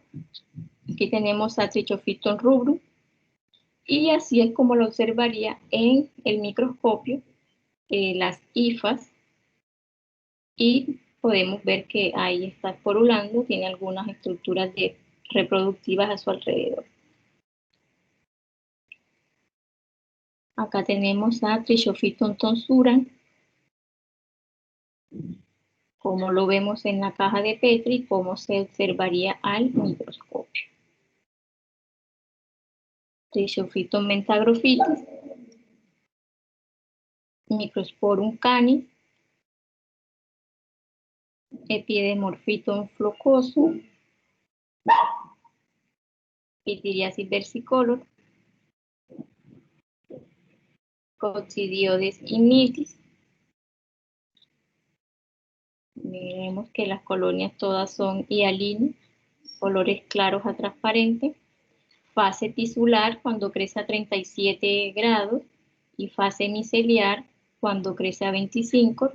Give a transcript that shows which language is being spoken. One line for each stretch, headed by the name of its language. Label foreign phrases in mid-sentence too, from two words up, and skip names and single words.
Spanish: Aquí tenemos a Trichophyton rubrum, y así es como lo observaría en el microscopio, las hifas, y podemos ver que ahí está esporulando, tiene algunas estructuras reproductivas a su alrededor. Acá tenemos a Trichophyton tonsuran, como lo vemos en la caja de Petri, cómo se observaría al microscopio. Trichophyton mentagrophytis, Microsporum canis, Epidemorphyton flocosum, Pitiriasis versicolor, Coccidioides ignitis. Vemos que las colonias todas son hialinas, colores claros a transparentes. Fase tisular cuando crece a 37 grados y fase miceliar cuando crece a 25.